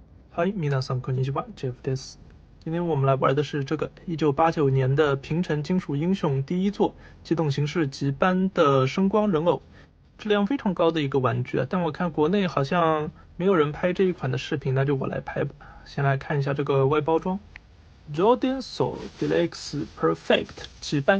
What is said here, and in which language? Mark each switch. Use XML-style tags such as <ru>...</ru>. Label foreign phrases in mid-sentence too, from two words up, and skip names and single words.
<ja>嗨，皆さんこんにちは，Jeff です。</ja> <zh>今天我们来玩的是这个1989年的平成金属英雄第一作机动形式级班的声光人偶，质量非常高的一个玩具啊。但我看国内好像没有人拍这一款的视频，那就我来拍吧。先来看一下这个外包装 ，Jordan Soul Deluxe Perfect 级班。</zh>